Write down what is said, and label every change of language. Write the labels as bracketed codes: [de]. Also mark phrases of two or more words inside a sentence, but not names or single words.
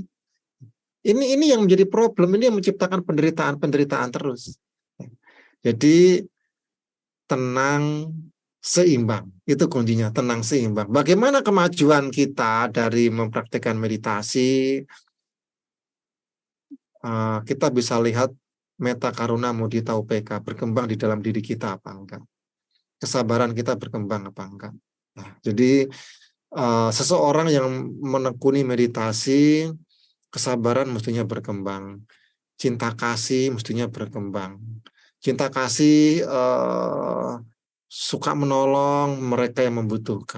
[id] Ini yang menjadi problem, ini yang menciptakan penderitaan terus. Jadi tenang, seimbang. Itu kuncinya, tenang, seimbang. Bagaimana kemajuan kita dari mempraktikkan meditasi? Kita bisa lihat [pi] metta karuna mudita upeka [id] berkembang di dalam diri kita apa enggak. Kesabaran kita berkembang apa enggak. Nah, jadi seseorang yang menekuni meditasi, kesabaran mestinya berkembang. Cinta kasih mestinya berkembang. Cinta kasih suka menolong mereka yang membutuhkan.